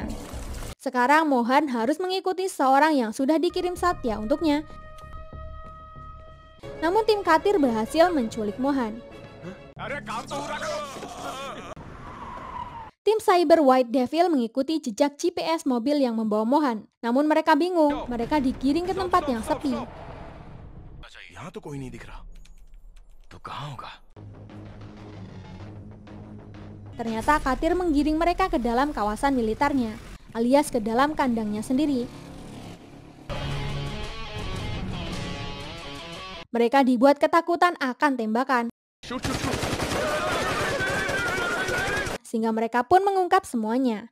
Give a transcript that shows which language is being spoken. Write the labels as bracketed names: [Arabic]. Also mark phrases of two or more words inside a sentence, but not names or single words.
[Indonesian] Sekarang Mohan harus mengikuti seorang yang sudah dikirim Satya untuknya. Namun tim Katir berhasil menculik Mohan. Tim cyber White Devil mengikuti jejak GPS mobil yang membawa Mohan. Namun mereka bingung, mereka digiring ke tempat yang sepi. [Hindi] यहाँ तो कोई नहीं दिख रहा तो कहाँ होगा [Indonesian] Ternyata Katir menggiring mereka ke dalam kawasan militernya, alias ke dalam kandangnya sendiri. Mereka dibuat ketakutan akan tembakan, sehingga mereka pun mengungkap semuanya.